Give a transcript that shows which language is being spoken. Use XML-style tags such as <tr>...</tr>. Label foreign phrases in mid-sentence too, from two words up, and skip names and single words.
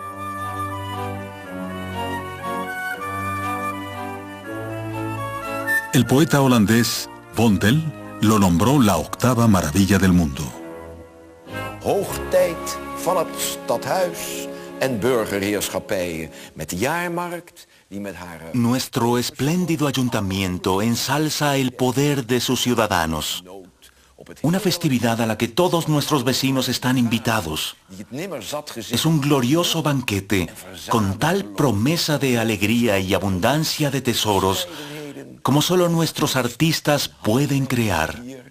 <es>El poeta holandés Vondel lo nombró la octava maravilla del mundo.</es> <nl>Hoogtijd van het stadhuis en burgerheerschappijen met de jaarmarkt die met haar...</nl> <es>Nuestro espléndido ayuntamiento ensalza el poder de sus ciudadanos. Una festividad a la que todos nuestros vecinos están invitados. Es un glorioso banquete con tal promesa de alegría y abundancia de tesoros como solo nuestros artistas pueden crear.</es>